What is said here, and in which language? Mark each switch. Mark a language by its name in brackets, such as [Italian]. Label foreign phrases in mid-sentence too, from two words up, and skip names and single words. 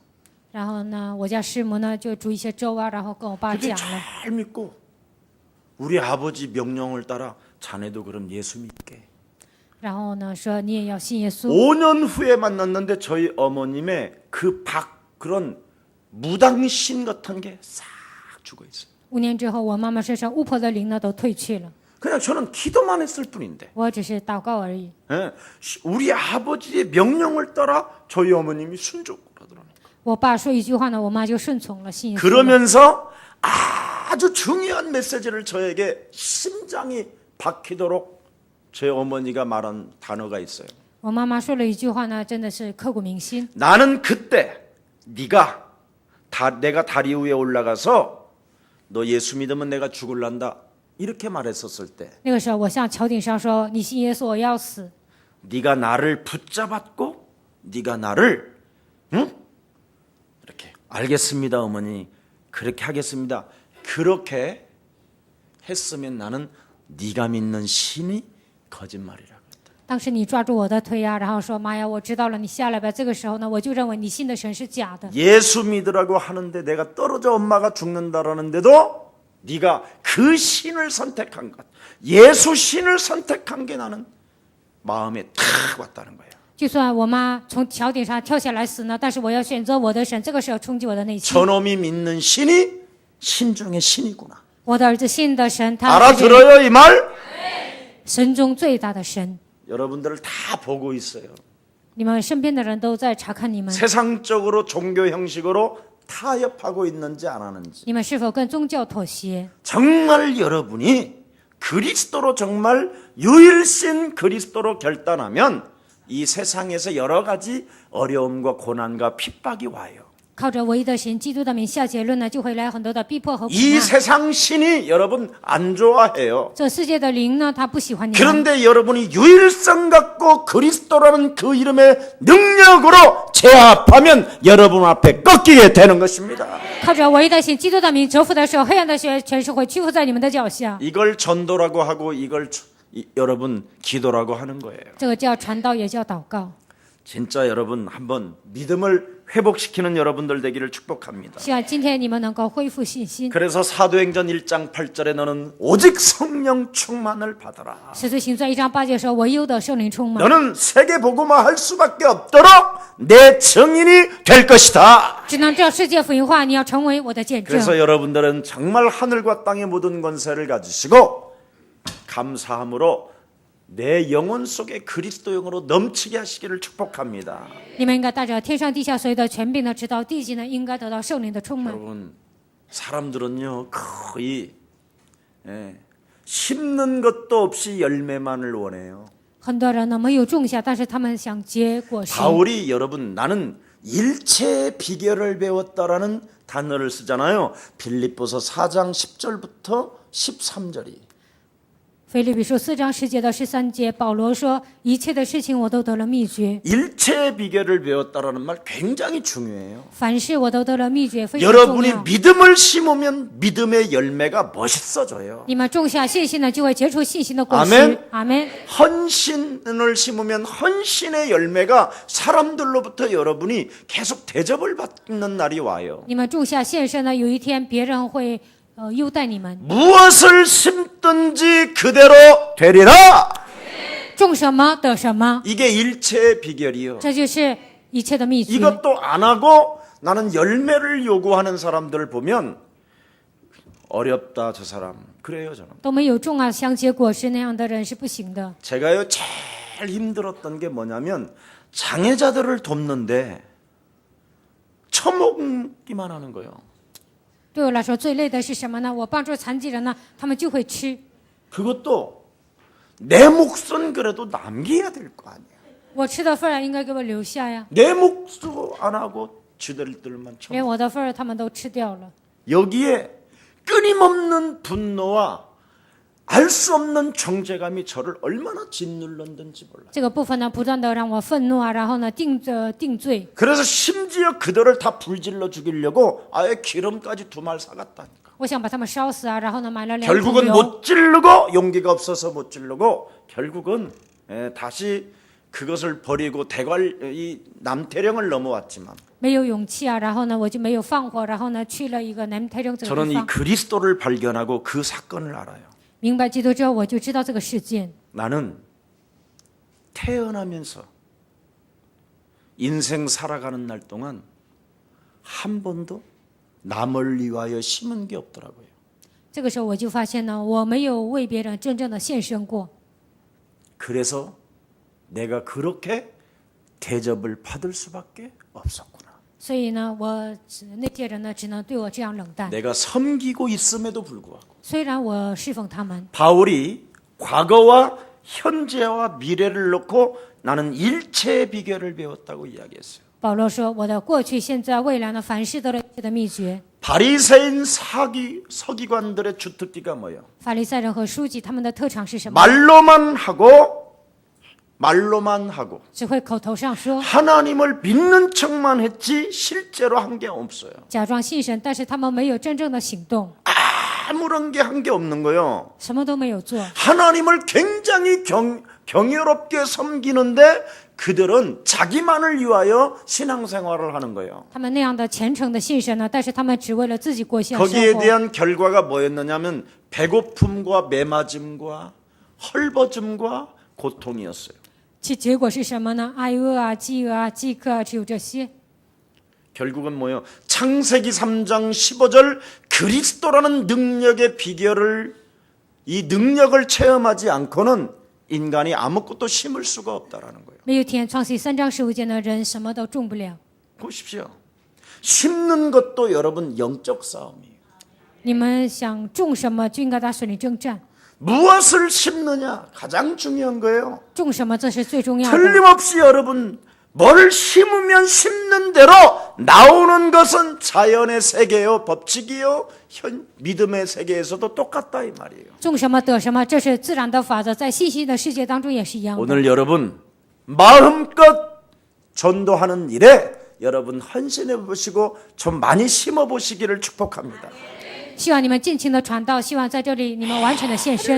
[Chinese] 然后呢，我家师母呢就煮一些粥啊，然后跟我爸 [Korean] 그게 [Chinese] 讲了。 [Korean] 잘 믿고 우리 아버지 명령을 따라 자네도 그럼 예수 믿게. [Chinese] 然后呢，说你也要信耶稣。 [Korean] 5년 후에 만났는데 저희 어머님의 그런 무당신 같은 게 싹 죽어 있어요. [Chinese] 5 年之后，我妈妈身上巫婆的灵呢都退去了， [Korean] 그냥 저는 기도만 했을 뿐인데. [Chinese] 我只是祷告而已。 [Korean] 예, 우리 아버지의 명령을 따라 저희 어머님이 순종을 하더라고요. [Chinese] 我爸说一句话呢，我妈就顺从了，信耶稣了。 [Korean] 그러면서 아주 중요한 메시지를 저에게 심장이 박히도록 제 어머니가 말한 단어가 있어요. [Chinese] 我妈妈说了一句话呢，真的是刻骨铭心。 [Korean] 나는 그때 내가 다리 위에 올라가서 너 예수 믿으면 내가 죽을란다 이렇게 말했었을 때 [Chinese] 那个时候，我向桥顶上说：“你信耶稣，我要死。 [Korean] 네가 나를 붙잡았고 네가 나를 이렇게 알겠습니다 어머니 그렇게 하겠습니다. 그렇게 했으면 나는 네가 믿는 신이 거짓말이라고 했다. [Chinese] 当时你抓住我的腿呀，然后说：‘妈呀，我知道了，你下来吧。’ 这个时候呢，我就认为你信的神是假的。 [Korean] 예수 믿으라고 하는데 내가 떨어져 엄마가 죽는다라는데도 네가 그 신을 선택한 것, 예수 신을 선택한 게 나는 마음에 탁 왔다는 거예요. [Chinese] 就算我妈从桥顶上跳下来死呢，但是我要选择我的神。这个时候冲击我的内心。 [Korean] 저놈이 믿는 신이 신 중의 신이구나. [Chinese] 我的儿子信的神，他是 [Korean] 알아들어요 이 말? [Chinese] 神中最大的神。 [Korean] 여러분들을 다 보고 있어요. [Chinese] 你们身边的人都在查看你们， [Korean] 세상적으로 종교 형식으로 타협하고 있는지 안 하는지. [Chinese] 你们是否跟宗教妥协？ [Korean] 정말 여러분이 그리스도로 정말 유일신 그리스도로 결단하면 이 세상에서 여러 가지 어려움과 고난과 핍박이 와요. [Chinese] 靠着唯一的神基督的名下结论呢，就会来很多的逼迫和苦 [Korean] 이 [Chinese] 难。 [Korean] 세상 신이 여러분 안 좋아해요. [Chinese] 这世界的灵呢，他不喜欢你们。 [Korean] 그런데 여러분이 유일성 갖고 그리스도라는 그 이름의 능력으로 제압하면 여러분 앞에 꺾이게 되는 것입니다. [Chinese] 靠着唯一的神基督的名折服的时候，黑暗的权势会屈服在你们的脚下。 [Korean] 이걸 전도라고 하고 이걸 여러분 기도라고 하는 거예요. [Chinese] 这个叫传道，也叫祷告。 [Korean] 진짜 여러분 한번 믿음을 회복시키는 여러분들 되기를 축복합니다. [Chinese] 希望今天你们能够恢复信心。 [Korean] 그래서 사도행전 1장 8절에 너는 오직 성령 충만을 받아라. [Chinese] 使徒行传1章8节说：“唯有的圣灵充满， [Korean] 너는 세계 복음화 할 수밖에 없도록 내 증인이 될 것이다. [Chinese] 只能这世界福音化，你要成为我的见证。” [Korean] 그래서 여러분들은 정말 하늘과 땅의 모든 권세를 가지시고 감사함으로 내 영혼 속에 그리스도 영으로 넘치게 하시기를 축복합니다. [Chinese] 你们应该带着天上地下所有的权柄呢，直到地极呢，应该得到圣灵的充满。 [Korean] 여러분 사람들은요 거의 심는 것도 없이 열매만을 원해요. [Chinese] 很多人呢没有种下，但是他们想结果实。 [Korean] 바울이 여러분 나는 일체의 비결을 배웠다라는 단어를 쓰잖아요. 빌립보서 4장 10절부터 13절이. [Chinese] 腓立比书4章10节到13节，保罗说：“一切的事情我都得了秘诀， [Korean] 일체의 비결을 배웠다라는 말 굉장히 중요해요. [Chinese] 凡事我都得了秘诀，非常重 [Korean] 여러분이 [Chinese] 要。 [Korean] 믿음을 심으면 믿음의 열매가 멋있어져요. [Chinese] 你们种下信心呢，就会结出信心的果实。 [Korean] 아멘 [Chinese] 阿门。 [Korean] 헌신을 심으면 헌신의 열매가 사람들로부터 여러분이 계속 대접을 받는 날이 와요. [Chinese] 你们种下献身呢，有一天别人会优待你们。 [Korean] 무엇을 심든지 그대로 되리라. [Chinese] 种什么得什么， [Korean] 이게 일체의 비결이요. [Chinese] 这就是一切的秘诀。 [Korean] 이것도 안 하고 나는 열매를 요구하는 사람들을 보면 어렵다 저 사람. 그래요 저는. [Chinese] 都没有种啊，想结果实那样的人是不行的。 [Korean] 제가요 제일 힘들었던 게 뭐냐면 장애자들을 돕는데 처먹기만 하는 거예요. [Chinese] 对我来说最累的是什么呢？我帮助残疾人呢，他们就会吃。 [Korean] 그것도 내 몫은 그래도 남겨야 될 거 아니야. [Chinese] 我吃的份儿应该给我留下呀， [Korean] 내 몫도 안 하고 지들들만 처먹. [Chinese] 连我的份儿他们都吃掉了。 [Korean] 여기에 끊임없는 분노와 알 수 없는 정죄감이 저를 얼마나 짓눌렀는지 몰라요. [Chinese] 这个部分呢，不断的让我愤怒啊，然后呢定罪。 [Korean] 그래서 심지어 그들을 다 불질러 죽이려고 아예 기름까지 2말 사갔다니까. [Chinese] 我想把他们烧死啊，然后呢买了2桶 [Korean] 결국은 [Chinese] 油。 [Korean] 못 지르고 용기가 없어서 못 지르고 결국은 다시 그것을 버리고 이 남태령을 넘어왔지만 [Chinese] 没有勇气啊，然后呢我就没有放火，然后呢去了一个南太正这个 [Korean] 저는 [Chinese] 地 [Korean] 이 [Chinese] 方。 [Korean] 그리스도를 발견하고 그 사건을 알아요. [Chinese] 明白基督之后，我就知道这个事件。 [Korean] 나는 태어나면서 인생 살아가는 날 동안 한 번도 남을 위하여 심은 게 없더라고요. [Chinese] 这个时候我就发现呢，我没有为别人真正的献身过， [Korean] 그래서 내가 그렇게 대접을 받을 수밖에 없었구나. [Chinese] 所以呢，那些人呢只能对我这样冷淡。 [Korean] 내가 섬기고 있음에도 불구하고 [Chinese] 虽然我侍奉他们， [Korean] 바울이 과거와 현재와 미래를 놓고 나는 일체의 비결을 배웠다고 이야기했어요. [Chinese] 保罗说：“我的过去、现在、未来呢，凡事都有一切的秘诀。 [Korean] 바리새인 서기관들의 주특기가 뭐예요? [Chinese] 法利赛人和书记他们的特长是什么？ [Korean] 말로만 하고 [Chinese] 只会口头上说， [Korean] 하나님을 믿는 척만 했지 실제로 한 게 없어요. [Chinese] 假装信神，但是他们没有真正的行动， [Korean] 아무런 게 한 게 없는 거예요. [Chinese] 什么都没有做。 [Korean] 하나님을 굉장히 경이롭게 섬기는데 그들은 자기만을 위하여 신앙생활을 하는 거예요. [Chinese] 他们那样的虔诚的信神呢，但是他们只为了自己过现生 [Korean] 거기에 [Chinese] 活。 [Korean] 대한 결과가 뭐였느냐면 배고픔과 매맞음과 헐벗음과 고통이었어요. [Chinese] 其结果是什么呢？挨饿啊、饥饿啊、饥渴啊，只有这些。 [Korean] 결국은 뭐예요? 창세기 3장 15절 그리스도라는 능력의 비결을 이 능력을 체험하지 않고는 인간이 아무것도 심을 수가 없다라는 거예요. 没有天，创世3章15节的人什么都种不了。 보십시오. 심는 것도 여러분 영적 싸움이에요. [Chinese] 你们想种什么，就应该打水里征战。 [Korean] 무엇을 심느냐 가장 중요한 거예요. [Chinese] 种什么，这是最重要的。 [Korean] 틀림없이 여러분 뭘 심으면 심는 대로 나오는 것은 자연의 세계요 법칙이요 믿음의 세계에서도 똑같다 이 말이에요. [Chinese] 种什么得什么，这是自然的法则，在信息的世界当中也是一样的。 [Korean] 오늘 여러분 마음껏 전도하는 일에 여러분 헌신해 보시고 좀 많이 심어 보시기를 축복합니다. [Chinese] 希望你们尽情的传道，希望在这里你们完全的献身。